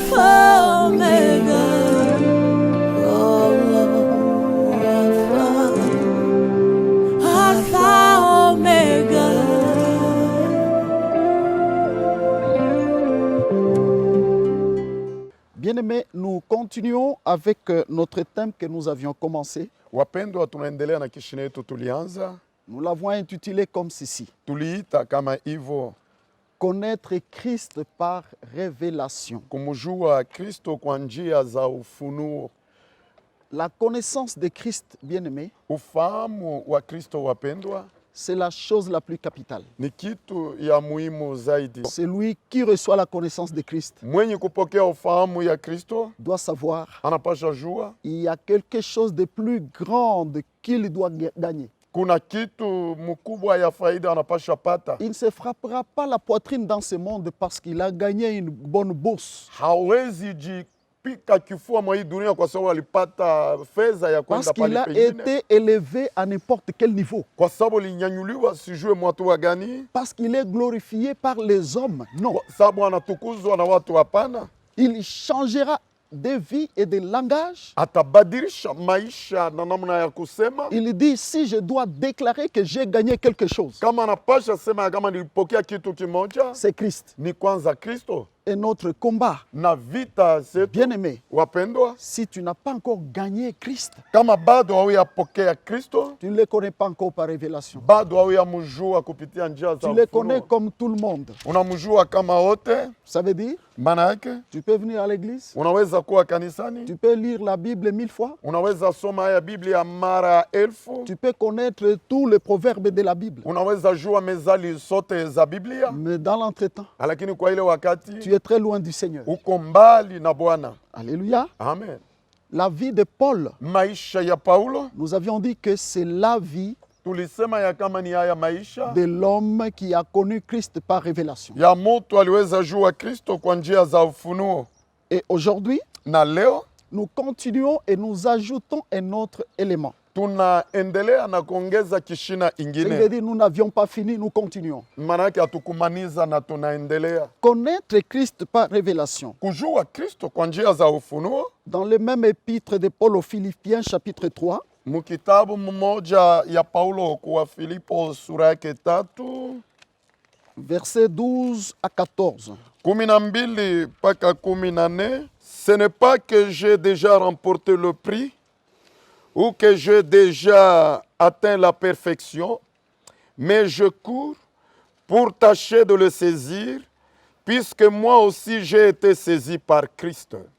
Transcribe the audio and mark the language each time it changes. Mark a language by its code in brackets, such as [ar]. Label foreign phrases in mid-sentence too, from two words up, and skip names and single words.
[fr] Alpha, Omega. Oh, Alpha, Omega. Bien-aimés, nous continuons avec notre thème que nous avions commencé. [sw] Wapendwa, tunaendelea na kishina yetu tulianza. [fr] Nous l'avons intitulé comme ceci. [sw] Tuliita kama hivyo, [fr] Connaître Christ par révélation. [sw] kumjua Kristo kwa njia za ufunuo. [fr] La connaissance de Christ, bien-aimé, [sw] Ufahamu wa Kristo, wapendwa, [fr] c'est la chose la plus capitale. [sw] ni kitu ya muhimu zaidi. [fr] Celui qui reçoit la connaissance de Christ [sw] Mwenye kupokea ufahamu ya Kristo [fr] doit savoir [sw] anapasha jua [fr] qu'il y a quelque chose de plus grand qu'il doit gagner. [sw] kuna kitu mkubwa ya faida anapasha pata. [fr] Il ne se frappera pas la poitrine dans ce monde parce qu'il a gagné une bonne bourse. [sw] Hawezi jipika kifua mwa hii dunia kwa sababu alipata fedha ya [fr] Parce [sw] kwenda [fr] qu'il [sw] pale [fr] a [sw] pengine, [fr] été élevé à n'importe quel niveau. [sw] kwa sababu linyanyuliwa sijue mwatu wa gani, [fr] Parce qu'il est glorifié par les hommes. Non. [sw] kwa sababu anatukuzwa na watu. Hapana, [fr] Il changera de vie et de langage. [sw] atabadilisha maisha na namna ya kusema. [fr] Il dit, si je dois déclarer que j'ai gagné quelque chose, [sw] Kama anapasha sema kama nilipokea kitu kimoja, [fr] c'est Christ. [sw] ni kwanza Kristo. [fr] Et notre combat, [sw] Na vita zetu, [fr] bien-aimé, [sw] wapendwa, [fr] si tu n'as pas encore gagné Christ, [sw] kama bado hauyapokea Kristo, [fr] tu ne le connais pas encore par révélation. [sw] bado hauyamjua kupitia njia za [fr] Tu le connais [sw] ufunuo. [fr] comme tout le monde. [sw] Unamjua kama wote, [fr] Ça veut dire, [sw] maana yake [fr] tu peux venir à l'église, [sw] unaweza kuwa kanisani, [fr] tu peux lire la Bible 1000 fois, [sw] unaweza soma haya Biblia mara 1000, [fr] tu peux connaître tous les proverbes de la Bible. [sw] unaweza jua mezali zote za Biblia, [fr] Mais dans l'entretemps, [sw] lakini kwa ile wakati [fr] tu es très loin du Seigneur. [sw] uko mbali na Bwana. Alléluia. Amen. [fr] La vie de Paul, [sw] Maisha ya Paulo [fr] nous avions dit que c'est la vie [sw] tulisema ya kama ni haya maisha [fr] de l'homme qui a connu Christ par révélation. [sw] ya mtu aliweza jua Kristo kwa njia za ufunuo. [fr] Et aujourd'hui, [sw] Na leo [fr] nous continuons et nous ajoutons un autre élément. [sw] tunaendelea na kuongeza kishina [fr] Ce qui veut [sw] ingine, [fr] dire nous n'avions pas fini, nous continuons. [sw] maana yake hatukumaniza na tunaendelea [fr] Connaître Christ par révélation. [sw] kujua Kristo kwa njia za ufunuo. [fr] Dans le même épître de Paul aux Philippiens, chapitre 3, [sw] Mkitabu mmoja ya Paulo kwa Filipo sura yake 3 [fr] versets 12 à 14. [sw] 12 mpaka 14. [fr] Ce n'est pas que j'ai déjà remporté le prix ou que j'ai déjà atteint la perfection, mais je cours pour tâcher de le saisir, puisque moi aussi j'ai été saisi par Christ.